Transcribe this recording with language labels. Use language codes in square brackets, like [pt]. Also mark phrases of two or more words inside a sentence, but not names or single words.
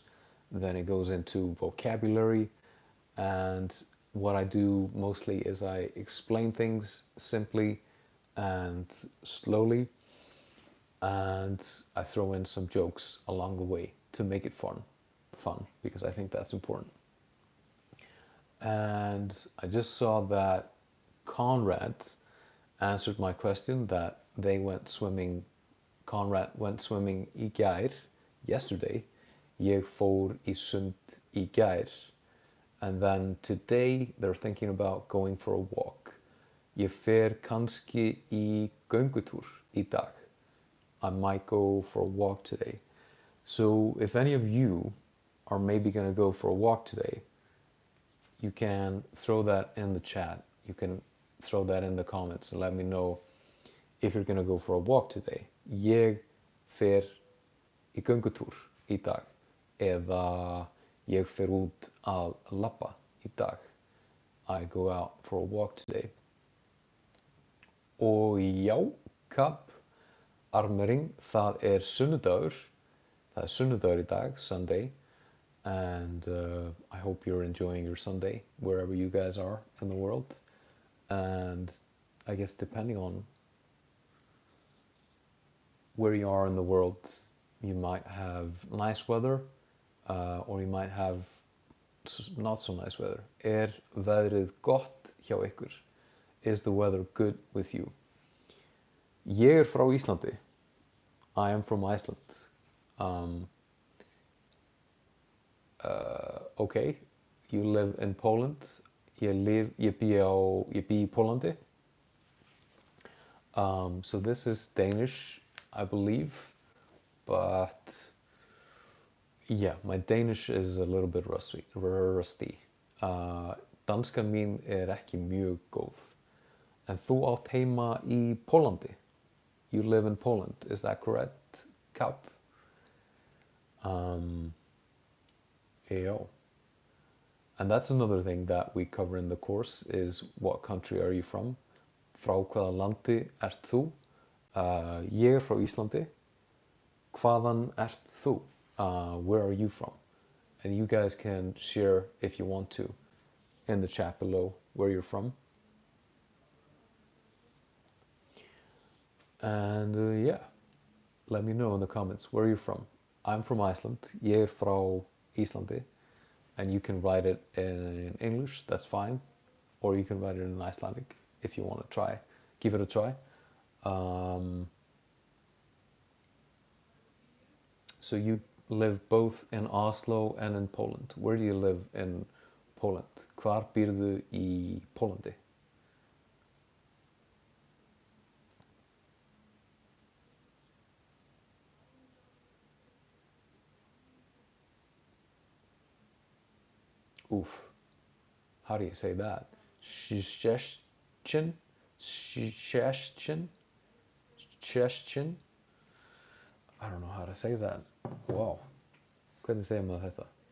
[en] Then it goes into vocabulary, and what I do mostly is I explain things simply and slowly, and I throw in some jokes along the way to make it fun because I think that's important. And I just saw that Conrad answered my question that they went swimming. Conrad went swimming [is] í gær, [en] yesterday. [is] Ég fór í sund í gær. [en] And then today they're thinking about going for a walk. [is] Ég fer kannski í göngutúr í dag. [en] I might go for a walk today. So if any of you are maybe going to go for a walk today, you can throw that in the chat. You can throw that in the comments and let me know if you're going to go for a walk today. [is] Ég fer í göngutúr í dag eða ég fer út að labba í dag. [en] I go out for a walk today. [is] Og já, Kapp, armering, það er sunnudagur. Það er sunnudagur í dag, [en] Sunday. And I hope you're enjoying your Sunday wherever you guys are in the world. And I guess depending on where you are in the world, you might have nice weather or you might have not so nice weather. [is] Er veðrið gott hjá ykkur? [en] Is the weather good with you? [is] Ég er frá Íslandi. [en] I am from Iceland. Okay, you live in Poland. [is] Ég bý í Pólandi. [en] So this is Danish, I believe, but yeah, my Danish is a little bit rusty. [is] Danskan mín er ekki mjög góð. En þú átt heima í Pólandi. [en] You live in Poland, is that correct, Kapp? Yeah. And that's another thing that we cover in the course is what country are you from? [is] Frá hvaða landi ert þú? Ég er frá Íslandi. Hvaðan ert þú? [en] Where are you from? And you guys can share if you want to in the chat below where you're from. And yeah, let me know in the comments where you're from. I'm from Iceland. [is] Ég er frá Íslandi. [en] And you can write it in English, that's fine. Or you can write it in Icelandic if you want to try, give it a try. So you live both in Oslo and in Poland. Where do you live in Poland? [is] Hvar býrðu í Pólandi? [en] Oof, how do you say that? Suggestion? Suggestion? Suggestion? I don't know how to say that. Wow. [is] Hvernig segir maður þetta?